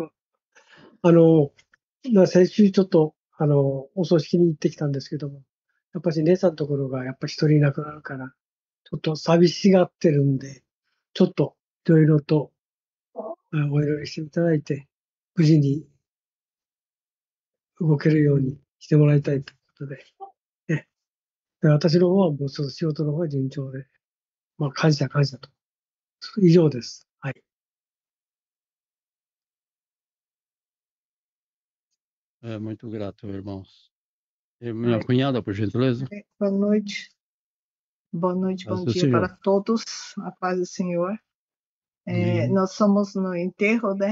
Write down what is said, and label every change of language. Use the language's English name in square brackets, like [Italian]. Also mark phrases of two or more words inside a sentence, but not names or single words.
[Japanese] 先週ちょっと、お葬式に行ってきたんですけども、やっぱし姉さんのところがやっぱ一人いなくなるから、ちょっと寂しがってるんで、ちょっといろいろとお祈りしていただいて、無事に動けるようにしてもらいたいということで、で私の方はもうその仕事の方は順調で、感謝と。以上です。はい。 [Portuguese] Muito grato, irmãos. Minha cunhada, por gentileza. Boa noite. Boa noite, bom dia para todos. A paz do Senhor. Nós somos no enterro, né?